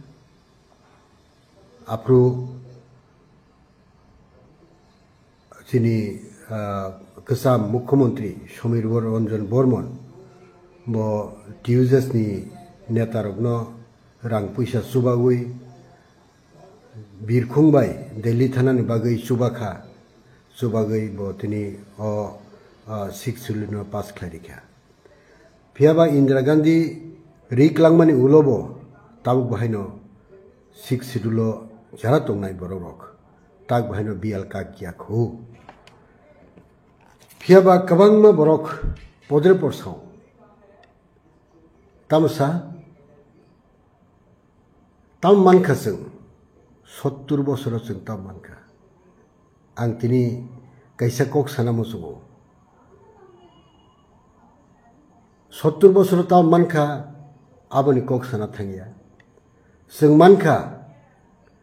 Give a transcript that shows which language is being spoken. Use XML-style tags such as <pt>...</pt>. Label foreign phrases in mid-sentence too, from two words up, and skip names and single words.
<trp>apru sini kesam Mukhyamantri Samir Ranjan Bormon bo TUSS ni netarokno rang puisa subagui birkhungbai Delhi thanani bagai subakha subagai bo tini o</trp> <en>6th schedule</en> <trp>no pass klarikha phiaba Indira Gandhi riklangmani ulobo tabuk bahaino</trp> <en>6th schedule</en> <trp>jara tongnai borok tak bahaino bial ka kya khu phiaba kabangma borok podre porsau tamsa tam mankha sing 70 বছর sing tam mankha ang tini kaisa kok sana musugo 70 বছর tam mankha aboni kok sana thangya sing mankha</trp>